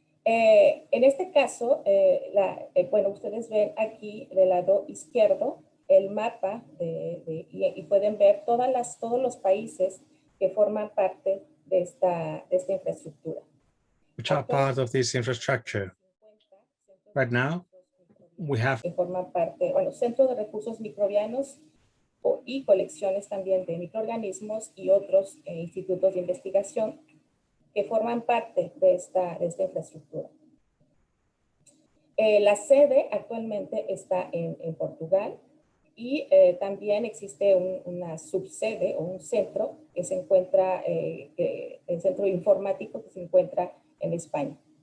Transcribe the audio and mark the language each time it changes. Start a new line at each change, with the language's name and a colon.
Spanish: En este caso, bueno, ustedes ven aquí del lado izquierdo el mapa y pueden ver todos los países que forman parte de esta infraestructura.
English: Which are part of this infrastructure. Right now, we have...
Spanish: Que forman parte, bueno, Centro de Recursos Microbianos y colecciones también de microorganismos y otros institutos de investigación que forman parte de esta infraestructura. La sede actualmente está en Portugal y también existe una subsede o un centro que se encuentra, el centro informático que se encuentra en España.